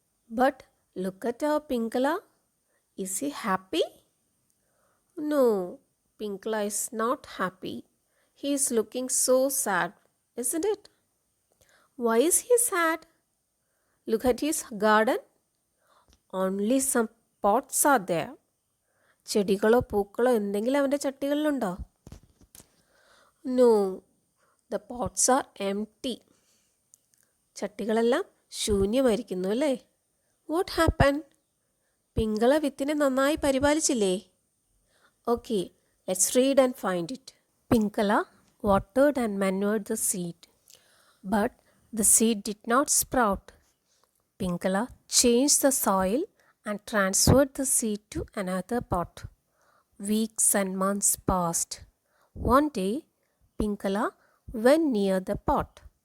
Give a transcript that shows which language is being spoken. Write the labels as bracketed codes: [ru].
[en] But look at our Pinkala. Is he happy? No, Pinkala is not happy. He is looking so sad, isn't it? Why is he sad? Look at his garden. Only some pots are there. [ml] ചെടികളോ പൂക്കളോ എന്തെങ്കിലും അവൻ്റെ ചട്ടികളിലുണ്ടോ? [en] No, the pots are empty. [ml] ചട്ടികളെല്ലാം ശൂന്യമായിരിക്കുന്നു അല്ലേ? [en] What happened? [ml] പിങ്കള വിത്തിനെ നന്നായി പരിപാലിച്ചില്ലേ? [en] Okay, let's read and find it. Pinkala watered and manured the seed, but the seed did not sprout. Pinkala changed the soil and transferred the seed to another pot. Weeks and months passed. One day, Pinkala went near the pot.